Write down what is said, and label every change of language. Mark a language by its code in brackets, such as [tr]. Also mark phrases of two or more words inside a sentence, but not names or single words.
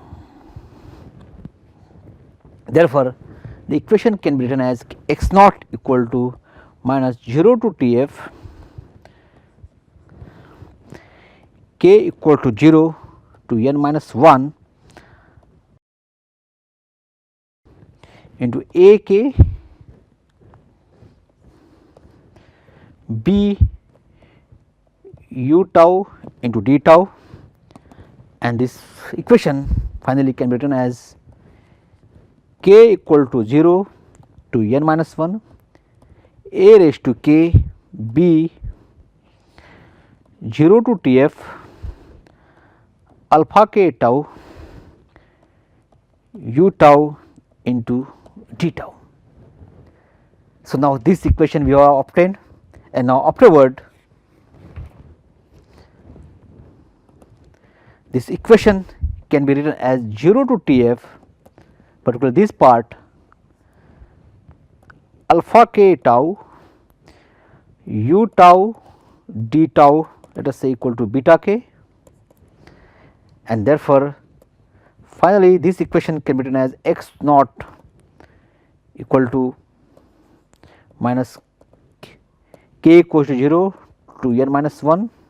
[en] Therefore the equation can be written as x naught equal to minus 0 to Tf k equal to 0 to n minus 1 into A k B u tau into d tau, and this equation finally can be written as k equal to 0 to n minus 1 a raised to k b 0 to Tf alpha k tau u tau into d tau. So, now this equation we have obtained, and now afterward this equation can be written as 0 to Tf, particularly this part alpha k tau u tau d tau, let us say equal to beta k, and therefore finally this equation can be written as x naught equal to minus k equals to 0 to n minus 1